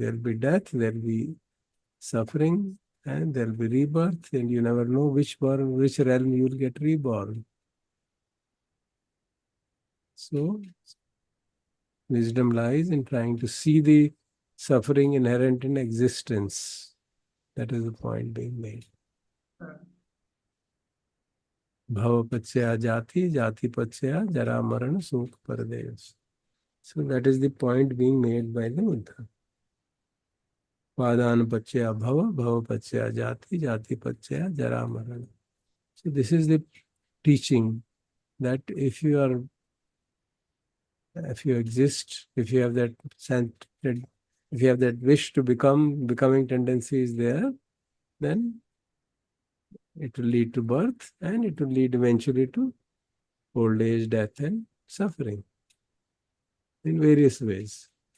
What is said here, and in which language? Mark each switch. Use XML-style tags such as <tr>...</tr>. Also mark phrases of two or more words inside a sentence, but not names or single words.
<en>There will be death, there will be suffering, and there will be rebirth, and you never know which realm you will get reborn. So, wisdom lies in trying to see the suffering inherent in existence. That is the point being made.</en> <pi>Bhava pachya jati, jati pachya jara marana sukh paradesh.</pi> <en>So that is the point being made by the Buddha.</en> <pi>Padana pachya bhava, bhava pachya jati, jati pachya jara marana.</pi> <en>So this is the teaching that if you exist, if you have that sense, if you have that wish to becoming tendency is there, then it will lead to birth and it will lead eventually to old age, death, and suffering in various ways.</en>